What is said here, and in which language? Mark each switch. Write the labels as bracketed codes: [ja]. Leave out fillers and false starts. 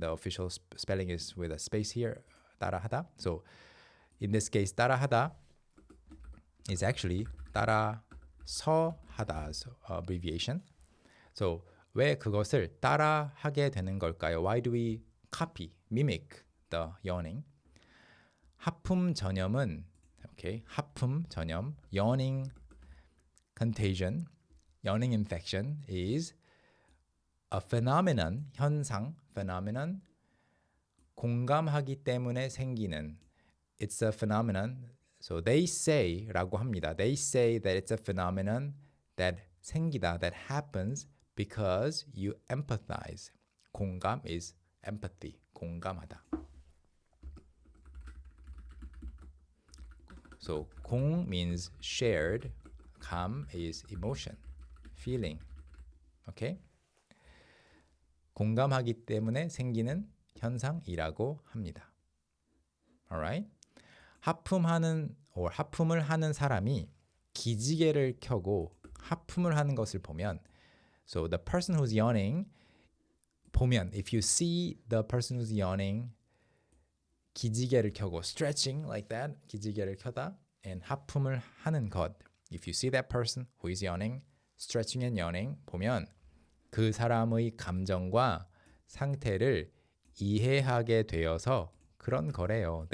[en] The official spelling is with a space here, 따라하다. So in this case, 따라하다 is actually 따라서하다's abbreviation. [ko] So 왜 그것을 따라하게 되는 걸까요? [en] Why do we copy, mimic the yawning? [ko] 하품 전염은 하품 전염, [en] yawning contagion, yawning infection is a phenomenon, 현상, phenomenon, [ko] 공감하기 때문에 생기는. [en] It's a phenomenon. So they say, [ko] 라고 합니다. [en] They say that it's a phenomenon that 생기다, that happens because you empathize. 공감 is empathy, 공감하다. So 공 means shared, 감 is emotion, feeling. Okay? [ko] 공감하기 때문에 생기는 현상이라고 합니다. [en] Alright? [ko] 하품을 하는 사람이 기지개를 켜고 하품을 하는 것을 보면 [en] So the person who's yawning [ko] 보면 [en] if you see the person who's yawning [ko] 기지개를 켜고 [en] stretching like that [ko] 기지개를 켜다 and 하품을 하는 것 [en] if you see that person who is yawning stretching and yawning [ko] 보면 그 사람의 감정과 상태를 이해하게 되어서 그런 거래요.